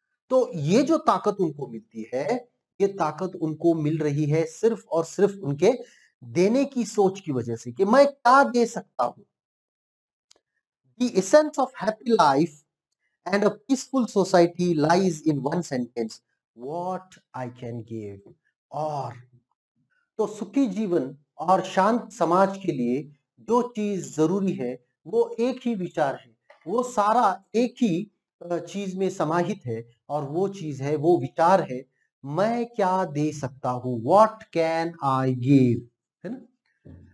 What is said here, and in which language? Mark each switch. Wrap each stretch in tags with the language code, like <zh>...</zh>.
<hi>तो ये जो ताकत उनको मिलती है, ये ताकत उनको मिल रही है सिर्फ और सिर्फ उनके देने की सोच की वजह से, कि मैं क्या दे सकता हूँ।</hi> <en>The essence of happy life and a peaceful society lies in one sentence: what I can give.</en> <hi>और तो सुखी जीवन और शांत समाज के लिए जो चीज जरूरी है, वो एक ही विचार है, वो सारा एक ही चीज में समाहित है। और वो चीज है, वो विचार है, मैं क्या दे सकता हूँ,</hi> <en>what can I give,</en> <hi>है ना।</hi>